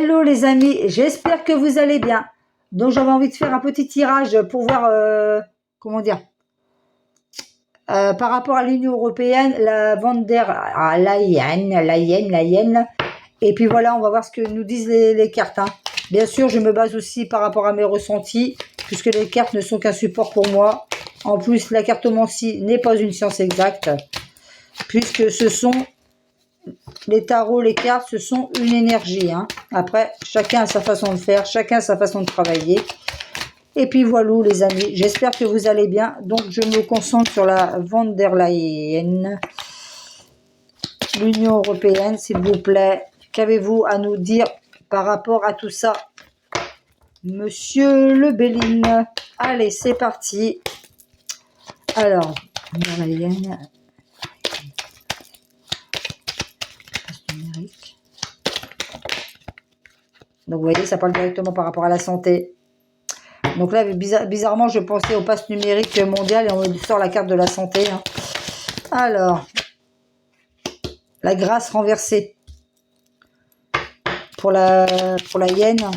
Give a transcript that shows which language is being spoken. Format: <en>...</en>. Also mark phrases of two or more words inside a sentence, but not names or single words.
<fr>les amis, j'espère que vous allez bien. Donc j'avais envie de faire un petit tirage pour voir, comment dire, par rapport à l'Union Européenne, la von der Leyen. Et puis voilà, on va voir ce que nous disent les cartes. Hein. Bien sûr, je me base aussi par rapport à mes ressentis, puisque les cartes ne sont qu'un support pour moi. En plus, la cartomancie n'est pas une science exacte, puisque ce sont les tarots, les cartes, ce sont une énergie. Hein. Après, chacun a sa façon de faire, chacun a sa façon de travailler. Et puis voilà les amis, j'espère que vous allez bien. Donc je me concentre sur la von der Leyen, l'Union Européenne, s'il vous plaît. Qu'avez-vous à nous dire par rapport à tout ça, Monsieur Le Bellin? Allez, c'est parti. Alors, von der Leyen, numérique. Donc vous voyez, ça parle directement par rapport à la santé. Donc là, bizarrement, je pensais au pass numérique mondial et on me sort la carte de la santé. Hein. Alors, la grâce renversée pour la hyène.</fr>